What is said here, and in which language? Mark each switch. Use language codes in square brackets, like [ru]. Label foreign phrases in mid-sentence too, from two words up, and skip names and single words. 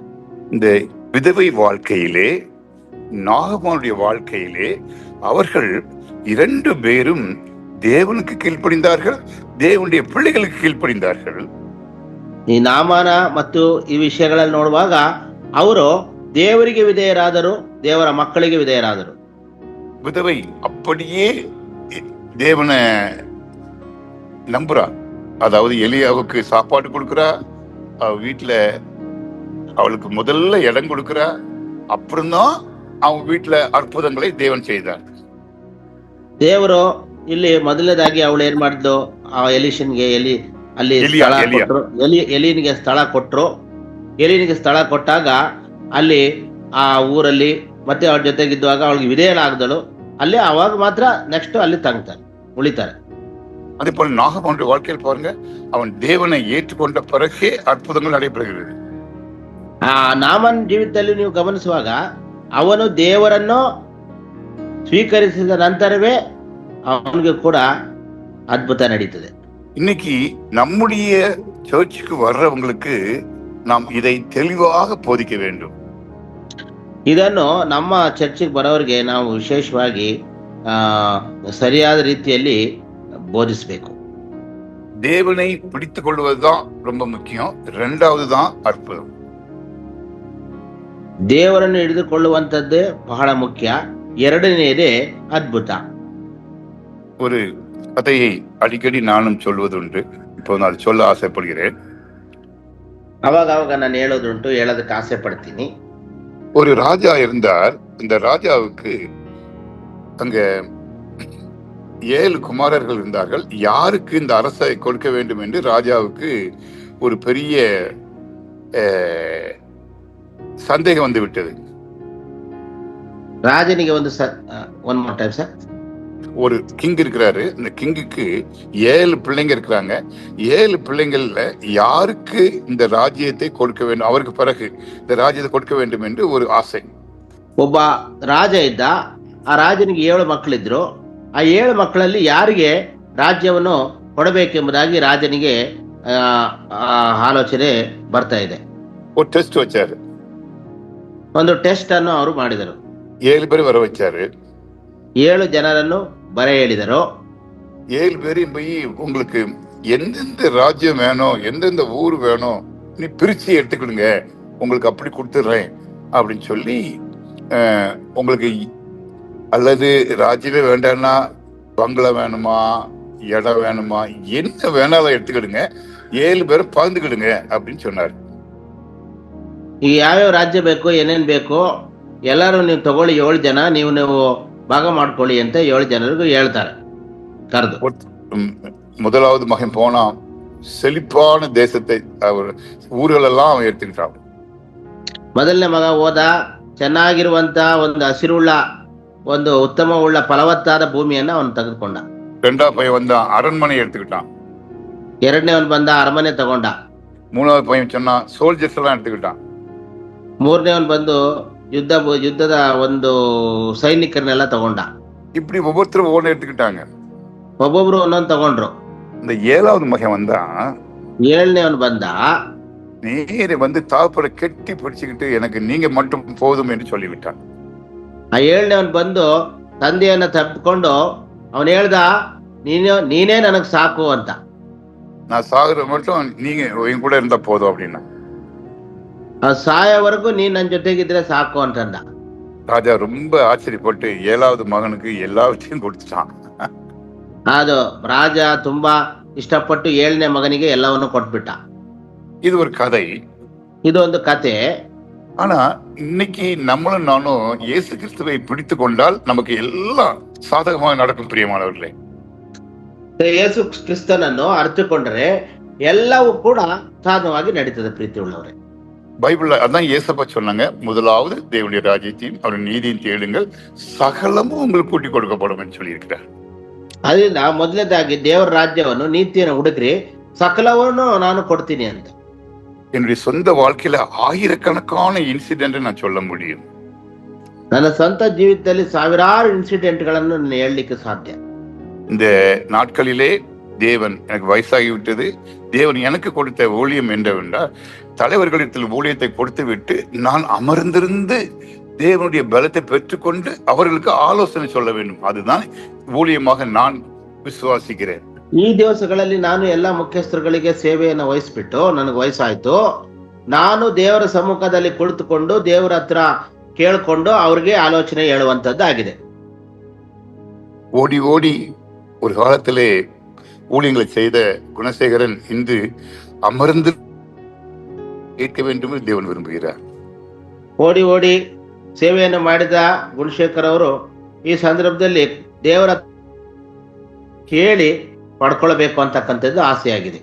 [ta] இந்த விதவை வாழ்க்கையிலே, நாகமானுடைய வாழ்க்கையிலே அவர்கள் 2 பேரும் தேவனுக்கு கீழ்ப்படிந்தார்கள், தேவனுடைய பிள்ளைகளுக்கு கீழ்ப்படிந்தார்கள். [kn] ಈ ನಾಮಾನ ಮತ್ತು ಈ ವಿಷಯಗಳಲ್ಲಿ ನೋಡುವಾಗ ಅವರು ದೇವರಿಗೆ ವಿಧೇಯರಾದರು, ದೇವರ ಮಕ್ಕಳಿಗೆ ವಿಧೇಯರಾದರು. [ta] விதவை அப்படியே தேவனை நம்புறா. அதாவது எலியாவுக்கு சாப்பாடு கொடுக்குறா, அவ வீட்டுல அவளுக்கு முதல்ல இடம் கொடுக்குறா, அப்புறம்தான் அவன் வீட்டுல அற்புதங்களை தேவன் செய்தார். [kn] ದೇವರು ಇಲ್ಲಿ ಮೊದಲನೇದಾಗಿ ಅವಳು ಏನ್ ಮಾಡಿದ್ಲು, ಆ ಎಲಿಷನ್ಗೆ ಅಲ್ಲಿ ಸ್ಥಳ ಕೊಟ್ರು, ಎಲಿನಿಗೆ ಸ್ಥಳ ಕೊಟ್ರು. ಎಲಿನಿಗೆ ಸ್ಥಳ ಕೊಟ್ಟಾಗ ಅಲ್ಲಿ ಆ ಊರಲ್ಲಿ ಮತ್ತೆ ಅವ್ರ ಜೊತೆಗಿದ್ದಾಗ ಅವಳಿಗೆ ವಿಧೇಯನಾಗದಳು. ಅಲ್ಲಿ ಅವಾಗ ಮಾತ್ರ ನೆಕ್ಸ್ಟ್ ಅಲ್ಲಿ ತಂಗ್ತಾರೆ, ಉಳಿತಾರೆ. [ta] அதே போல நாகமானுடைய வாழ்க்கையில் பாருங்க, அவன் தேவனை ஏற்றுக்கொண்ட பிறகே அற்புதங்கள் நடைபெறுகிறது. [kn] ಆ ನಾಮನ್ ಜೀವಿತದಲ್ಲಿ ನೀವು ಗಮನಿಸುವಾಗ ಅವನು ದೇವರನ್ನು ಸ್ವೀಕರಿಸಿದ ನಂತರವೇ ಅವನಿಗೆ ಕೂಡ ಅದ್ಭುತ ನಡೀತದೆ. [ta] இன்னைக்கு நம்முடைய சர்ச்சுக்கு வர்றவங்களுக்கு நாம் இதை தெளிவாக போதிக்க வேண்டும். [kn] ಇದನ್ನು ನಮ್ಮ ಚರ್ಚಿಗೆ ಬರೋರಿಗೆ ನಾವು ವಿಶೇಷವಾಗಿ ಸರಿಯಾದ ರೀತಿಯಲ್ಲಿ ಬೋಧಿಸಬೇಕು. [ta] தேவனை பிடித்துக் கொள்வதுதான் ரொம்ப முக்கியம். 2வது தான் அற்புதம். [kn] ದೇವರನ್ನು ಹಿಡಿದುಕೊಳ್ಳುವಂಥದ್ದೇ ಬಹಳ ಮುಖ್ಯ. 2ನೇದೇ ಅದ್ಭುತ. [ta] ஒரு கதையை அடிக்கடி நானும் சொல்வதுண்டு. இப்போ நான் அதை சொல்ல ஆசைப்படுகிறேன். [kn] ಅವಾಗ ನಾನು ಹೇಳೋದುಂಟು, ಹೇಳೋದಕ್ಕೆ ಆಸೆ ಪಡ್ತೀನಿ. [ta] ஒரு ராஜா இருந்தார். இந்த ராஜாவுக்கு அங்க 7 குமாரர்கள் இருந்தார்கள். யாருக்கு இந்த அரசை கொடுக்க வேண்டும் என்று ராஜாவுக்கு ஒரு பெரிய சந்தேகம் வந்து விட்டது. [en] ರಾಜನಿಗೆ one more time sir. [ta] ஒரு கிங் இருக்கிறாரு. இந்த கிங்குக்கு 7 பிள்ளைங்க இருக்கிறாங்க. 7 பிள்ளைங்கள்ல யாருக்கு இந்த ராஜ்யத்தை கொடுக்க வேண்டும், அவருக்கு பிறகு இந்த ராஜ்யத்தை கொடுக்க வேண்டும் என்று ஒரு ஆசை. [kn] ಒಬ್ಬ ರಾಜ ಇದ್ದ. ಆ ರಾಜನಿಗೆ 7 ಮಕ್ಕಳಿದ್ರು. ಆ 7 ಮಕ್ಕಳಲ್ಲಿ ಯಾರಿಗೆ ರಾಜ್ಯವನ್ನು ಕೊಡಬೇಕೆಂಬುದಾಗಿ ರಾಜನಿಗೆ ಆಲೋಚನೆ ಬರ್ತಾ ಇದೆ. [ta] ஒரு டெஸ்ட் வச்சாரு. [kn] ಒಂದು ಟೆಸ್ಟ್ ಅನ್ನು ಅವರು ಮಾಡಿದರು. [ta] 7 பேர் வர வச்சாரு. [kn] 7 ಜನರನ್ನು ಬರ ಹೇಳಿದರು. [ta] 7 பேரையும் போய், உங்களுக்கு எந்தெந்த ராஜ்யம் வேணும், எந்தெந்த ஊர் வேணும், நீ பிரிச்சு எடுத்துக்கிடுங்க, உங்களுக்கு அப்படி கொடுத்துடுறேன் அப்படின்னு சொல்லி, உங்களுக்கு அல்லது ராஜ்யமே வேண்டாம்னா பங்களா வேணுமா, இடம் வேணுமா, என்ன வேணாலும் எடுத்துக்கிடுங்க, 7 பேரை பகிர்ந்துக்கிடுங்க அப்படின்னு சொன்னார். [kn] ಈಗ ಯಾವ್ಯಾವ ರಾಜ್ಯ ಬೇಕು, ಏನೇನ್ ಬೇಕು ಎಲ್ಲರೂ ನೀವು ತಗೊಳ್ಳಿ, 7 ಜನ ನೀವು ಭಾಗ ಮಾಡ್ಕೊಳ್ಳಿ ಅಂತ 7 ಜನರಿಗೂ ಹೇಳ್ತಾರೆ ಕರೆದು. [ta] முதலாவது மகன் போனான். செழிப்பான தேசத்தை அவர் ஊர்களெல்லாம் அவன் எடுத்துக்கிட்டான். [kn] ಮೊದಲನೇ ಮಗ ಹೋದ. ಚೆನ್ನಾಗಿರುವಂತ ಒಂದು ಹಸಿರುಳ್ಳ, ಒಂದು ಉತ್ತಮವುಳ್ಳ ಫಲವತ್ತಾದ ಭೂಮಿಯನ್ನ ಅವನು ತೆಗೆದುಕೊಂಡ. [ta] 2வது பையன் வந்தான், அரண்மனை எடுத்துக்கிட்டான். [kn] 2ನೇವನ್ ಬಂದ, ಅರಮನೆ ತಗೊಂಡ. [ta] 3வது பையன் சொன்னான், சோல்ஜர்ஸ் எல்லாம் எடுத்துக்கிட்டான். [kn] 3ನೇವನ್ ಬಂದು ಯುದ್ಧದ ಒಂದು ಸೈನಿಕರನ್ನೆಲ್ಲ ತಗೊಂಡ. [ta] இப்படி ஒவ்வொருத்தரும் ஒவ்வொன்று எடுத்துக்கிட்டாங்க. [kn] ಒಬ್ಬೊಬ್ರು ಒಂದೊಂದು ತಗೊಂಡ್ರು. [ta] இந்த 7வது மகன் வந்தான். [kn] 7ನೇವನ್ ಬಂದ. [ta] நேரே வந்து தாப்பரை கெட்டி பிடிச்சுக்கிட்டு, எனக்கு நீங்க மட்டும் போதும் என்று சொல்லிவிட்டான். [kn] ಆ 7ನೇವನ್ ಬಂದು ತಂದೆಯನ್ನ ತಪ್ಪಿಕೊಂಡು ಅವನು ಹೇಳ್ದ, ನೀನೇ ನನಗ್ ಸಾಕು ಅಂತ. [ta] நான் சாகுற மட்டும் நீங்க என் கூட இருந்தா போதும் அப்படின்னா. [kn] ಸಾಯೋವರೆಗೂ ನೀನ್ ನನ್ನ ಜೊತೆಗಿದ್ರೆ ಸಾಕು ಅಂತಂದ. [ta] ராஜா ரொம்ப ஆச்சரியப்பட்டு 7வது மகனுக்கு எல்லாவற்றையும் கொடுத்துட்டான். [kn] ಅದು ರಾಜ ತುಂಬಾ ಇಷ್ಟಪಟ್ಟು 7ನೇ ಮಗನಿಗೆ ಎಲ್ಲವನ್ನು ಕೊಟ್ಬಿಟ್ಟ. [ta] இது ஒரு கதை. [kn] ಇದು ಒಂದು ಕತೆ. [ta] ஆனா இன்னைக்கு நம்மளும் நானும் இயேசு கிறிஸ்துவை பிடித்து கொண்டால் நமக்கு எல்லாம் சாதகமாக நடக்கும் பிரியமானவர்களே. [kn] ಯೇಸು ಕ್ರಿಸ್ತನನ್ನು ಅರ್ಥಕೊಂಡ್ರೆ ಎಲ್ಲವೂ ಕೂಡ ಸಾಧವಾಗಿ ನಡೀತದೆ. ಪ್ರೀತಿ ಉಳ್ಳವರೇ, [ta] பைபிள்ல அதான் ஏசப்பா சொன்னாங்க, முதலாவது தேவனுடைய ராஜ்யத்தையும் அவருடைய நீதியும் தேடுங்கள், சகலமும் உங்களுக்கு கூட்டி கொடுக்கப்படும் என்று சொல்லியிருக்கிறார். [kn] ಅದರಿಂದ ಮೊದಲನೇದಾಗಿ ದೇವರ ರಾಜ್ಯವನ್ನು ನೀತಿಯನ್ನು ಹುಡುಕ್ರಿ, ಸಕಲವನ್ನು ನಾನು ಕೊಡ್ತೀನಿ ಅಂತ. [ta] என்னுடைய சொந்த வாழ்க்கையில ஆயிரக்கணக்கான இன்சிடென்ட் நான் சொல்ல முடியும். [kn] ನನ್ನ ಸ್ವಂತ ಜೀವಿತದಲ್ಲಿ ಸಾವಿರಾರು ಇನ್ಸಿಡೆಂಟ್ಗಳನ್ನು ನಾನು ಹೇಳಲಿಕ್ಕೆ ಸಾಧ್ಯ. [ta] இந்த நாட்களிலே தேவன் எனக்கு வயசாகிவிட்டது, தேவன் எனக்கு கொடுத்த ஊழியம் என்னவென்றால் தலைவர்களிடத்தில் ஊழியத்தை கொடுத்து விட்டு நான் அமர்ந்திருந்து தேவனுடைய பலத்தை பெற்றுக்கொண்டு அவர்களுக்கு ஆலோசனை சொல்ல வேண்டும். அதுதான் ஊழியமாக நான் ವಿಶ್ವಾಸಿக்கிறேன். [kn] ಈ ದಿವಸಗಳಲ್ಲಿ ನಾನು ಎಲ್ಲಾ ಮುಖ್ಯಸ್ಥರುಗಳಿಗೆ ಸೇವೆಯನ್ನು ವಹಿಸ್ಬಿಟ್ಟು ನನಗೆ ವಯಸ್ಸಾಯ್ತು, ನಾನು ದೇವರ ಸಮ್ಮುಖದಲ್ಲಿ ಕುಳಿತುಕೊಂಡು ದೇವರ ಹತ್ರ ಕೇಳ್ಕೊಂಡು ಅವ್ರಿಗೆ ಆಲೋಚನೆ ಹೇಳುವಂತದ್ದು ಆಗಿದೆ. [ta] ஓடி ஓடி ஒரு காலத்திலே ஊழியங்களை செய்த குணசேகரன் இன்று அமர்ந்து கேட்க வேண்டும் என்று தேவன் விரும்புகிறார். [kn] ಓಡಿ ಓಡಿ ಸೇವೆಯನ್ನು ಮಾಡಿದ ಗುಣಶೇಖರ್ ಅವರು ಈ ಸಂದರ್ಭದಲ್ಲಿ ದೇವರ ಕೇಳಿ ಪಡ್ಕೊಳ್ಬೇಕು ಅಂತಕ್ಕಂಥದ್ದು ಆಸೆಯಾಗಿದೆ.